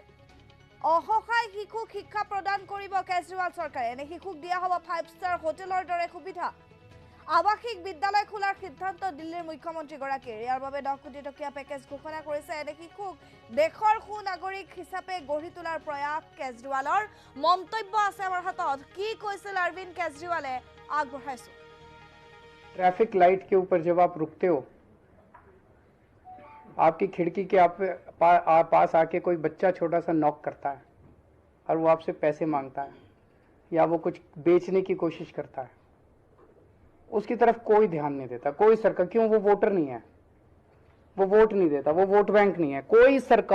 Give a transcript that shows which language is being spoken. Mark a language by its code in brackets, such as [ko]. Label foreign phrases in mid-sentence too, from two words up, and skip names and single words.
[as] অসহায় শিশুক শিক্ষা প্ৰদান কৰিব কেজৰিৱাল চৰকাৰে এনে শিশুক দিয়া হ'ব 5 ষ্টাৰ হোটেলৰ দৰে সুবিধা আৱাসিক বিদ্যালয় খোলাৰ সিদ্ধান্ত দিল্লীৰ মুখ্যমন্ত্ৰীগৰাকীৰ ইয়াৰ বাবে 10 কোটি টকীয়া পেকেজ ঘোষণা কৰিছে এনে শিশুক দেশৰ সুনাগৰিক হিচাপে গঢ়ি তোলাৰ প্ৰয়াস কেজৰিৱালৰ মন্তব্য আছে আমাৰ হাতত কি কৈছিল অৰবিন্দ কেজৰিৱালে আগবঢ়াইছো [hi] ट्रैफिक लाइट के ऊपर जब आप रुकते हो आपकी खिड़की के पास आके कोई बच्चा छोटा सा नॉक करता है और वो आपसे पैसे मांगता है या वो कुछ बेचने की कोशिश करता है उसकी तरफ कोई ध्यान नहीं देता कोई सरकार क्यों वो वोटर नहीं है वो वोट नहीं देता वो वोट बैंक नहीं है कोई सरकार